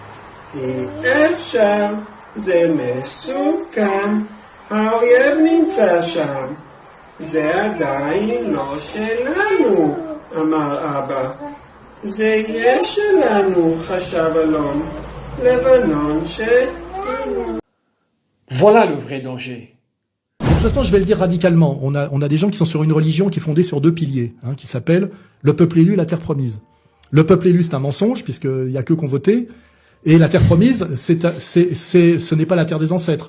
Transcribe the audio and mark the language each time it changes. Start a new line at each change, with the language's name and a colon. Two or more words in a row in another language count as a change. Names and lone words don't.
Hebrew: אי אפשר, זה מסוכן, האויב נמצא שם. זה עדיין לא שלנו, אמר אבא. זה יהיה שלנו, חשב אלון. לבנון שלנו.
French: Voilà le vrai danger. De toute façon, je vais le dire radicalement. On a des gens qui sont sur une religion qui est fondée sur 2 piliers, qui s'appelle le peuple élu, la terre promise. Le peuple élu, c'est un mensonge, puisqu'il y a que qu'on votait. Et la terre promise, ce n'est pas la terre des ancêtres.